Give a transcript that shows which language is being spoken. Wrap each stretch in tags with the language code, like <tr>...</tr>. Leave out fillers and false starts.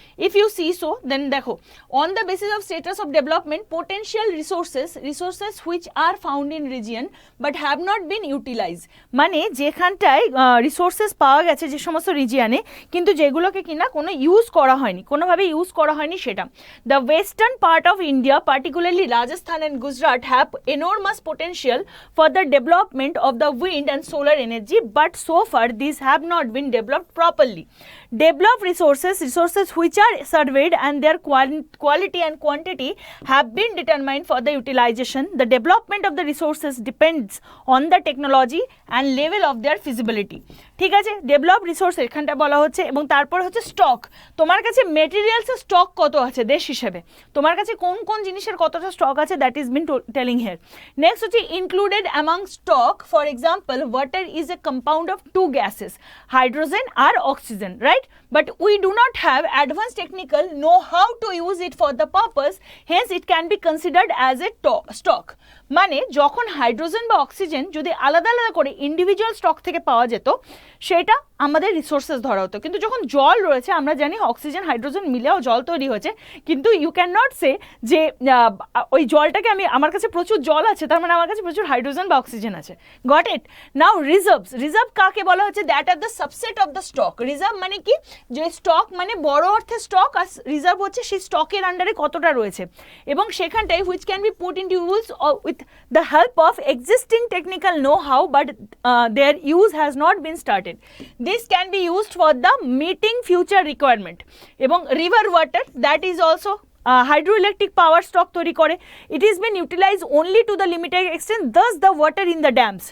<en>if you see so then দেখো, on the basis of status of development potential resources which are found in region but have not been utilise,</en> <bn>মানে যেখানটায় resources পাওয়া গেছে যে সমস্ত রিজিয়নে, কিন্তু যেগুলোকে কিনা কোনো ইউজ করা হয়নি, কোনোভাবে ইউজ করা হয়নি সেটা।</bn> <en>The western part of India, particularly Rajasthan and Gujarat, have enormous potential for the development of the wind and solar energy, but so far these have not been developed properly. Developed resources which are surveyed and their quality and quantity have been determined for the utilization. The development of the resources depends on the technology and level of their feasibility.</en> <bn>ঠিক আছে, develop resource এখানটা বলা হচ্ছে, এবং তারপর হচ্ছে stock, তোমার কাছে মেটেরিয়ালসের স্টক কত আছে দেশ হিসেবে, তোমার কাছে কোন কোন জিনিসের কতটা স্টক আছে,</bn> <en>That is been telling here. Next হচ্ছে included among stock, for example water is a compound of 2 gases, hydrogen or oxygen, right? But we do not have advanced technical know how to use it for the purpose, hence it can be considered as a stock.</en> <bn>মানে যখন hydrogen বা oxygen যদি আলাদা আলাদা করে individual stock থেকে পাওয়া যেত সেটা আমাদের রিসোর্সেস ধরা হতো, কিন্তু যখন জল রয়েছে আমরা জানি অক্সিজেন হাইড্রোজেন মিলেও জল তৈরি হয়েছে, কিন্তু</bn> <en>you can not say</en> <bn>যে ওই জলটাকে আমার কাছে প্রচুর জল আছে তার মানে আমার কাছে প্রচুর হাইড্রোজেন বা অক্সিজেন আছে,</bn> <en>Got it? Now reserve</en> <bn>কাকে বলা হচ্ছে,</bn> <en>That are the subset of the stock.</en> <bn>Reserve মানে কি, যে স্টক মানে বড় অর্থে স্টক, আর রিজার্ভ হচ্ছে সেই স্টকের আন্ডারে কতটা রয়েছে, এবং সেখানটাই</bn> <en>Which can be put into use with the help of existing technical know-how, but their use has not been started. This can be used for the meeting future requirement.</en> <bn>এবং</bn> <en>river water, that is also hydroelectric power stock</en> <bn>তৈরি করে,</bn> <en>it is been utilized only to the limited extent, thus the water in the dams.</en>